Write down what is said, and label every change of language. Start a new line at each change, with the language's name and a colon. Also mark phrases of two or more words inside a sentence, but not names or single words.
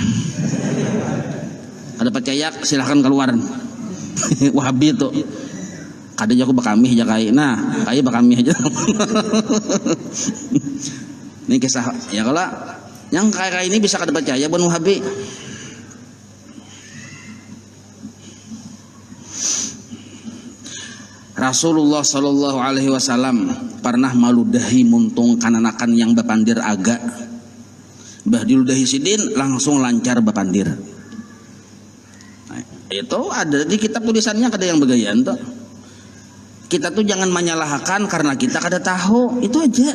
Banjar: Kada percaya silahkan keluar. Wahabi itu. Kada jago bakami aja kai. Nah, kai bakami aja. Ini kisah ya, kalau yang kayak ini bisa kada percaya bon Wahabi. Rasulullah
Arabic: صلى الله عليه وسلم
Banjar: pernah maludahi muntung kananakan yang bapandir agak. Bah diludahi sidin langsung lancar bapandir. Nah, itu ada di kitab tulisannya kada yang begayan tuh. Kita tuh jangan menyalahkan karena kita kada tahu, itu aja.